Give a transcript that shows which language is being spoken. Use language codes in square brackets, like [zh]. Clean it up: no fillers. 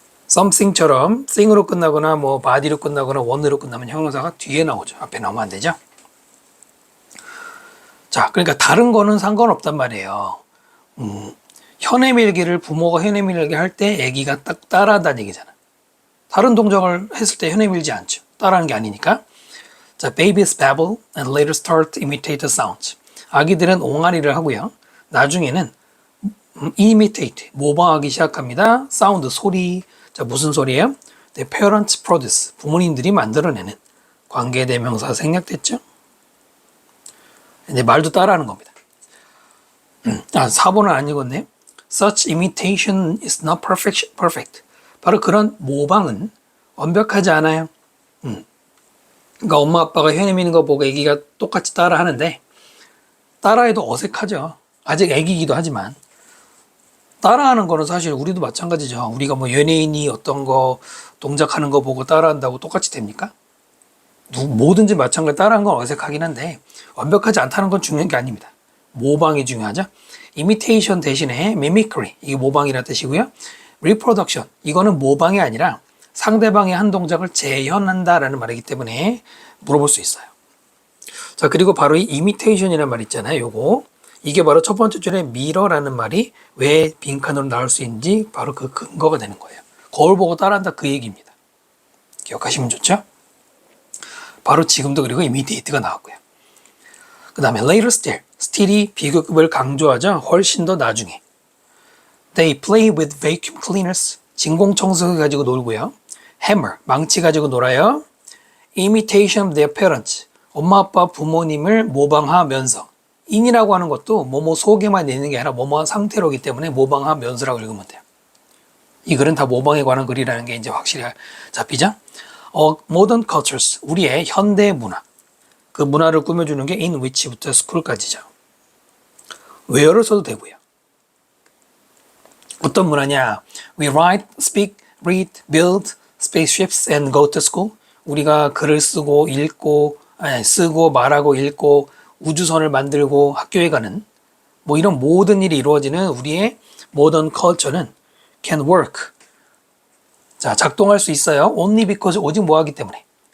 [ko] something처럼 thing으로 끝나거나 뭐 body로 끝나거나 one으로 끝나면 형용사가 뒤에 나오죠. 앞에 나오면 안 되죠. 자, 그러니까 다른 거는 상관없단 말이에요. 혀 내밀기를 부모가 혀 내밀기 할 때 아기가 딱 따라한다는 얘기잖아. 다른 동작을 했을 때 혀 내밀지 않죠. 따라하는 게 아니니까. [en] 자, babies babble and later start to imitate the sounds. [ko] 아기들은 옹알이를 하고요. 나중에는 imitate, 모방하기 시작합니다. 사운드, 소리. 자, 무슨 소리예요? [en] The parents produce, [ko] 부모님들이 만들어내는 관계대명사 생략됐죠? 이제 말도 따라하는 겁니다. 4번은 안 읽었네. [en] Such imitation is not perfect. [ko] 바로 그런 모방은 완벽하지 않아요. 그러니까 엄마 아빠가 혀 내미는 거 보고 애기가 똑같이 따라 하는데 따라해도 어색하죠. 아직 애기이기도 하지만 따라하는 거는 사실 우리도 마찬가지죠. 우리가 뭐 연예인이 어떤 거 동작하는 거 보고 따라한다고 똑같이 됩니까? 뭐든지 마찬가지로 따라하는 건 어색하긴 한데 완벽하지 않다는 건 중요한 게 아닙니다. 모방이 중요하죠. imitation 대신에 mimicry, 이게 모방이라는 뜻이고요. reproduction, 이거는 모방이 아니라 상대방의 한 동작을 재현한다라는 말이기 때문에 물어볼 수 있어요. 자, 그리고 바로 이 imitation이라는 말 있잖아요. 요거. 이게 바로 첫 번째 줄에 mirror라는 말이 왜 빈칸으로 나올 수 있는지 바로 그 근거가 되는 거예요. 거울 보고 따라한다 그 얘기입니다. 기억하시면 좋죠? 바로 지금도 그리고 imitate가 나왔고요. 그 다음에 [en] later still, [ko] still이 비교급을 강조하자 훨씬 더 나중에. [en] They play with vacuum cleaners, [ko] 진공청소기 가지고 놀고요. Hammer, 망치 가지고 놀아요. [en] Imitation of their parents, [ko] 엄마 아빠 부모님을 모방하면서. in이라고 하는 것도 뭐뭐 속에만 있는 게 아니라 뭐뭐한 상태로기 때문에 모방하면서라고 읽으면 돼요. 이 글은 다 모방에 관한 글이라는 게 이제 확실히 잡히죠? [en] Modern cultures, [ko] 우리의 현대 문화. 그 문화를 꾸며주는 게 in which부터 school까지죠. where를 써도 되고요. 어떤 문화냐? [en] We write, speak, read, build spaceships and go to school. [ko] 우리가 글을 쓰고 읽고 쓰고 말하고 읽고 우주선을 만들고 학교에 가는 뭐 이런 모든 일이 이루어지는 우리의 모던 컬처는 [en] can work. [ko] 자, 작동할 수 있어요. [en] only because [ko] 오직 뭐하기 때문에.